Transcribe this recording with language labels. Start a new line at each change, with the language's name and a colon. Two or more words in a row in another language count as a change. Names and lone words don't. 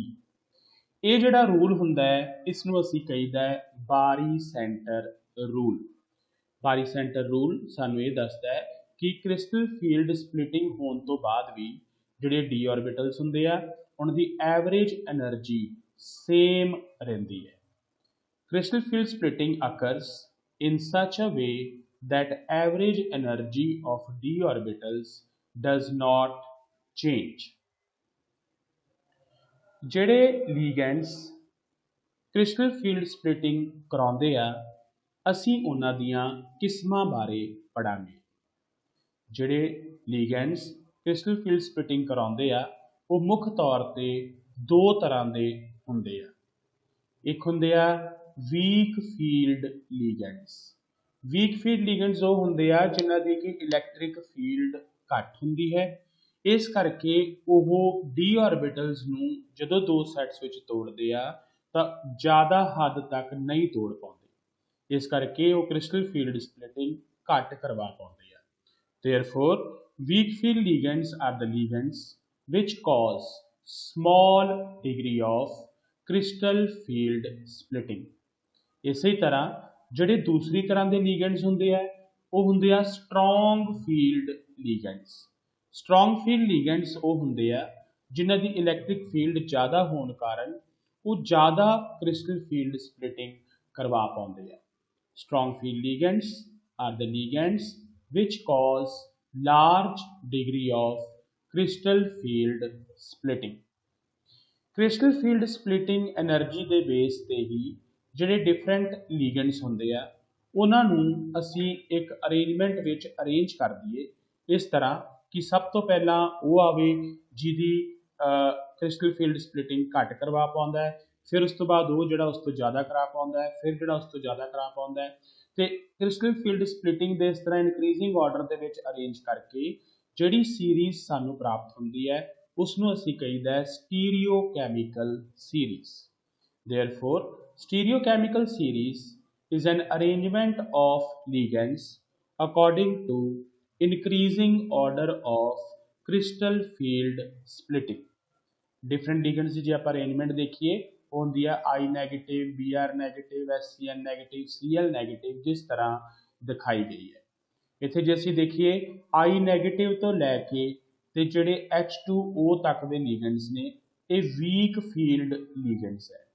Punjabi: ਇਹ ਜਿਹੜਾ ਰੂਲ ਹੁੰਦਾ ਹੈ ਇਸ ਨੂੰ ਅਸੀਂ ਕਹੀਦਾ ਹੈ
English: bary center rule. bary center rule
Punjabi: ਸਾਨੂੰ ਇਹ ਦੱਸਦਾ ਹੈ ਕਿ
English: crystal field splitting
Punjabi: ਹੋਣ ਤੋਂ ਬਾਅਦ ਵੀ ਜਿਹੜੇ
English: d orbitals
Punjabi: ਹੁੰਦੇ ਆ ਉਹਨਾਂ ਦੀ
English: average energy
Punjabi: ਸੇਮ ਰਹਿੰਦੀ ਹੈ।
English: Crystal field splitting occurs in such a way that average energy of d orbitals does not change।
Punjabi: ਜਿਹੜੇ
English: ligands crystal field splitting
Punjabi: ਕਰਾਉਂਦੇ ਆ ਅਸੀਂ ਉਹਨਾਂ ਦੀਆਂ ਕਿਸਮਾਂ ਬਾਰੇ ਪੜਾਂਗੇ। ਜਿਹੜੇ
English: ligands crystal field splitting
Punjabi: ਕਰਾਉਂਦੇ ਆ ਉਹ ਮੁੱਖ ਤੌਰ ਤੇ ਦੋ ਤਰ੍ਹਾਂ ਦੇ ਹੁੰਦੇ ਆ। ਇੱਕ ਹੁੰਦੇ ਆ
English: weak field ligands। weak field ligands
Punjabi: ਉਹ ਹੁੰਦੇ ਆ ਜਿਨ੍ਹਾਂ ਦੀ ਕਿ ਇਲੈਕਟ੍ਰਿਕ ਫੀਲਡ ਘੱਟ ਹੁੰਦੀ ਹੈ ਇਸ ਕਰਕੇ ਉਹ
English: d orbitals
Punjabi: ਨੂੰ ਜਦੋਂ ਦੋ ਸੈਟਸ ਵਿੱਚ ਤੋੜਦੇ ਆ ਤਾਂ ਜ਼ਿਆਦਾ ਹੱਦ ਤੱਕ ਨਹੀਂ ਤੋੜ ਪਾਉਂਦੇ ਇਸ ਕਰਕੇ ਉਹ
English: crystal field splitting
Punjabi: ਘੱਟ ਕਰਵਾ ਪਾਉਂਦੇ ਆ।
English: Therefore, weak field ligands are the ligands which cause small degree of crystal field splitting।
Punjabi: ਇਸੇ ਤਰ੍ਹਾਂ ਜਿਹੜੇ ਦੂਸਰੀ ਤਰ੍ਹਾਂ ਦੇ ligands ਹੁੰਦੇ ਆ ਉਹ ਹੁੰਦੇ ਆ
English: strong field ligands। strong field ligands
Punjabi: ਉਹ ਹੁੰਦੇ ਆ ਜਿਨ੍ਹਾਂ ਦੀ ਇਲੈਕਟ੍ਰਿਕ ਫੀਲਡ ਜ਼ਿਆਦਾ ਹੋਣ ਕਾਰਨ ਉਹ ਜ਼ਿਆਦਾ
English: crystal field splitting
Punjabi: ਕਰਵਾ ਪਾਉਂਦੇ ਆ।
English: strong field ligands are the ligands which cause large degree of crystal field splitting। crystal field splitting energy
Punjabi: ਦੇ ਬੇਸ ਤੇ ਹੀ ਜਿਹੜੇ
English: different ligands
Punjabi: ਹੁੰਦੇ ਆ ਉਹਨਾਂ ਨੂੰ ਅਸੀਂ ਇੱਕ ਅਰੇਂਜਮੈਂਟ ਵਿੱਚ ਅਰੇਂਜ ਕਰ ਦਈਏ ਇਸ ਤਰ੍ਹਾਂ ਕਿ ਸਭ ਤੋਂ ਪਹਿਲਾਂ ਉਹ ਆਵੇ ਜਿਹਦੀ
English: crystal field splitting
Punjabi: ਘੱਟ ਕਰਵਾ ਪਾਉਂਦਾ ਹੈ ਫਿਰ ਉਸ ਤੋਂ ਬਾਅਦ ਉਹ ਜਿਹੜਾ ਉਸ ਤੋਂ ਜ਼ਿਆਦਾ ਕਰਾ ਪਾਉਂਦਾ ਹੈ ਫਿਰ ਜਿਹੜਾ ਉਸ ਤੋਂ ਜ਼ਿਆਦਾ ਕਰਾ ਪਾਉਂਦਾ ਹੈ ਤੇ
English: crystal field splitting
Punjabi: ਦੇ ਇਸ ਤਰ੍ਹਾਂ
English: increasing order
Punjabi: ਦੇ ਵਿੱਚ ਅਰੇਂਜ ਕਰਕੇ ਜਿਹੜੀ ਸੀਰੀਜ਼ ਸਾਨੂੰ ਪ੍ਰਾਪਤ ਹੁੰਦੀ ਹੈ ਉਸ ਨੂੰ ਅਸੀਂ ਕਹੀਦਾ ਹੈ
English: stereochemical series। Therefore, stereochemical series is an arrangement of ligands according to increasing order of crystal field splitting। different ligands
Punjabi: ਦੀ ਜੇ ਆਪਾਂ arrangement ਦੇਖੀਏ ਉਹ ਹੁੰਦੀ ਆ
English: I negative, Br negative, SCN negative, Cl negative
Punjabi: ਜਿਸ ਤਰ੍ਹਾਂ ਦਿਖਾਈ ਗਈ ਹੈ। ਇੱਥੇ ਜੇ ਅਸੀਂ ਦੇਖੀਏ
English: I negative
Punjabi: ਤੋਂ ਲੈ ਕੇ ਤੇ ਜਿਹੜੇ H2O ਤੱਕ ਦੇ ligands ਨੇ ਇਹ
English: weak field ligands
Punjabi: ਹੈ।